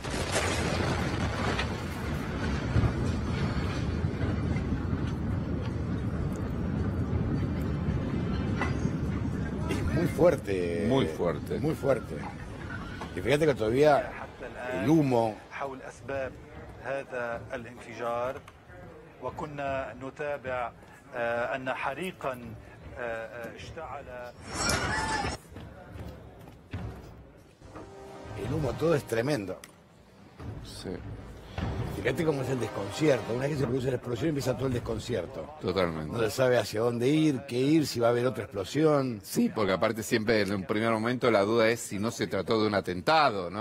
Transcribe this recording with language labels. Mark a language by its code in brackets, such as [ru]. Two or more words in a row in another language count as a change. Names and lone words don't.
[es] Es muy fuerte. Muy fuerte. Muy fuerte. Y fíjate que todavía el humo. [ar] حول أسباب هذا الانفجار وكنا نتابع أن حريقا اشتعل. [es] El humo todo es tremendo. Sí, Fíjate cómo es el desconcierto. Una vez que se produce la explosión empieza todo el desconcierto. totalmente. No se sabe hacia dónde ir, qué ir, si va a haber otra explosión. Sí, porque aparte siempre en un primer momento la duda es si no se trató de un atentado, ¿no?